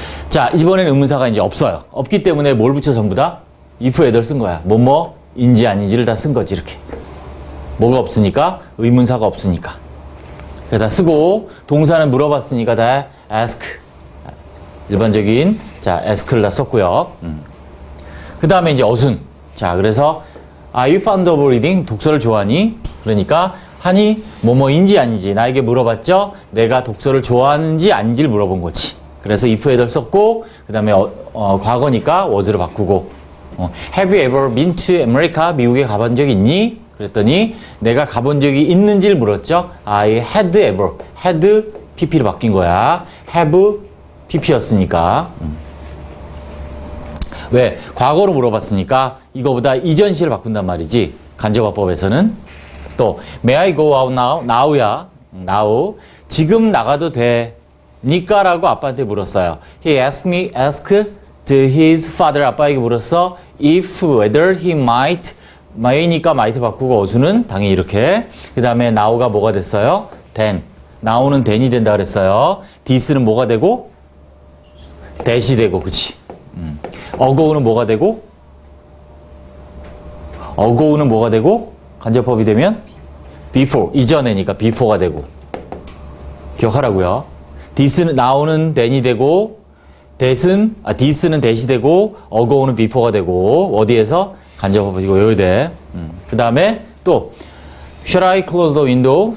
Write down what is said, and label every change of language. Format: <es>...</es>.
<ko>자, 이번엔 의문사가 이제 없어요. 없기 때문에 뭘 붙여 전부 다? if, whether 쓴 거야. 뭐뭐인지 아닌지를 다 쓴 거지, 이렇게. 뭐가 없으니까? 의문사가 없으니까. 그래서 다 쓰고, 동사는 물어봤으니까 다 ask. 일반적인, ask를 다 썼고요. 그 다음에 이제 어순. 자, 그래서,</ko> <en>are you fond of reading?</en> <ko>독서를 좋아하니? 그러니까, 하니, 뭐뭐인지 아닌지 나에게 물어봤죠? 내가 독서를 좋아하는지 아닌지를 물어본 거지. 그래서 if, whether 썼고, 그 다음에 과거니까 was로 바꾸고,</ko> <en>have you ever been to America?</en> <ko>미국에 가본 적이 있니? 그랬더니 내가 가본 적이 있는지를 물었죠. I had ever. had pp로 바뀐 거야. have pp였으니까. 왜? 과거로 물어봤으니까 이거보다 이전 시를 바꾼단 말이지. 간접화법에서는. 또</ko> <en>may I go out now? now야. now.</en> <ko>지금 나가도 되니까 라고 아빠한테 물었어요.</ko> <en>He asked his father.</en> <ko>아빠에게 물었어. if, whether he might니까 might 바꾸고 어수는 당연히 이렇게. 그 다음에 now가 뭐가 됐어요?</ko> <en>then.</en> <ko>now는 then이 된다 그랬어요. this는 뭐가 되고? that이 되고, 그치? ago는 뭐가 되고? ago는 뭐가 되고? 간접법이 되면? before. 이전에니까 before가 되고. 기억하라고요. this는 now는 then이 되고, this는 that이 되고, ago는 before가 되고, 어디에서? 간접법이고, 요요대. 그 다음에 또,</ko> <en>should I close the window?</en>